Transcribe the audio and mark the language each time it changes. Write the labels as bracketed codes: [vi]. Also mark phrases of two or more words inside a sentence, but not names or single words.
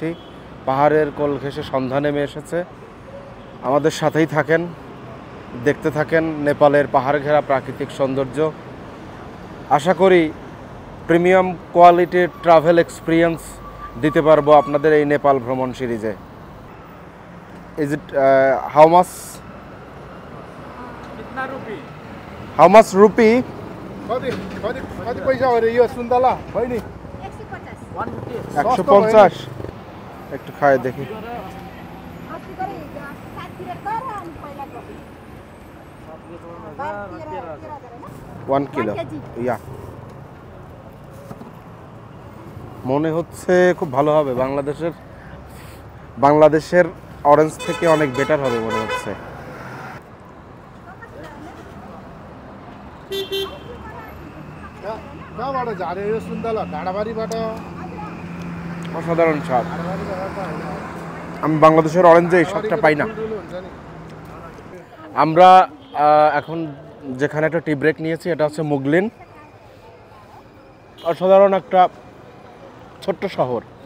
[bn] পাহাড়ের কোল ঘেঁষে সন্ধ্যা নেমে এসেছে। আমাদের সাথেই থাকেন, দেখতে থাকেন নেপালের পাহাড় ঘেরা প্রাকৃতিক সৌন্দর্য। আশা করি [en] premium quality travel experience [bn] দিতে পারবো আপনাদের এই নেপাল ভ্রমণ সিরিজে। [en] Is it how much? [hi] कितना रुपी? [en] How much rupee? [ne] कति पैसा हो रे यो सुन्तला बहिनी? [bn] 150। একটু খায় দেখি। 1 কিলো, ইয়া। মনে হচ্ছে খুব ভালো হবে। বাংলাদেশের অরেঞ্জ থেকে অনেক বেটার হবে মনে হচ্ছে। [ne] कहाँबाट झाऱ्यो यो सुन्तला? ढाडाबारीबाट। [bn] অসাধারণ স্বাদ। আমি বাংলাদেশের অরেঞ্জে এই স্বাদটা পাই না। আমরা এখন যেখানে একটা [en] tea break [bn] নিয়েছি, এটা হচ্ছে মুগলিন। অসাধারণ একটা ছোট্ট শহর।